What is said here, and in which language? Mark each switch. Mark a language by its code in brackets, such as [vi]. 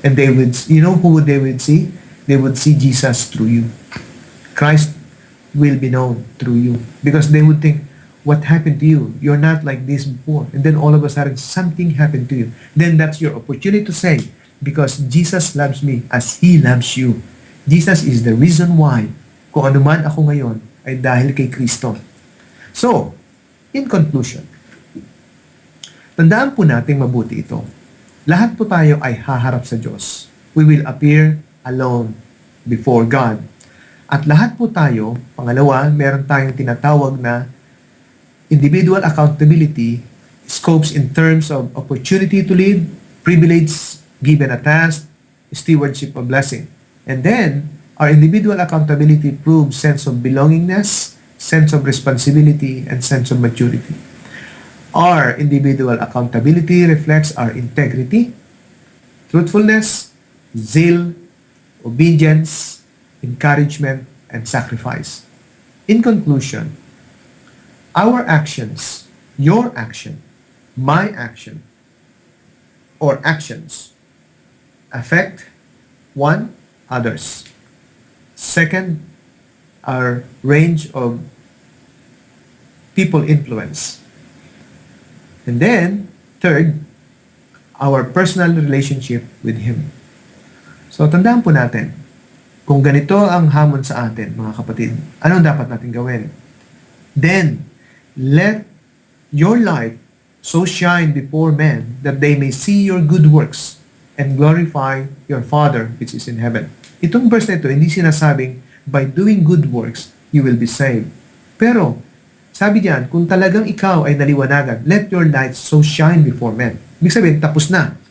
[en] And they would, you know who they would see? They would see Jesus through you. Christ will be known through you. Because they would think, what happened to you? You're not like this before. And then all of a sudden, something happened to you. Then that's your opportunity to say, because Jesus loves me as He loves you. Jesus is the reason why, [tl] kung ano man ako ngayon, ay dahil kay Kristo. [en] So, in conclusion, [tl] tandaan po natin mabuti ito. Lahat po tayo ay haharap sa Diyos. [en] We will appear alone before God. [tl] At lahat po tayo, pangalawa, meron tayong tinatawag na [en] individual accountability, scopes in terms of opportunity to lead, privilege given a task, stewardship of blessing. And then, our individual accountability proves sense of belongingness, sense of responsibility, and sense of maturity. Our individual accountability reflects our integrity, truthfulness, zeal, obedience, encouragement, and sacrifice. In conclusion, our actions, your action, my action, or actions affect, one, others. Second, our range of people influence. And then, third, our personal relationship with Him. [tl] So, tandaan po natin, kung ganito ang hamon sa atin, mga kapatid, anong dapat natin gawin? [en] Then, let your light so shine before men that they may see your good works and glorify your Father which is in heaven. [tl] Itong verse na ito, hindi sinasabing, [en] by doing good works, you will be saved. [tl] Pero, sabi diyan, kung talagang ikaw ay naliwanagan, [en] let your light so shine before men. [tl] Ibig sabihin, tapos na.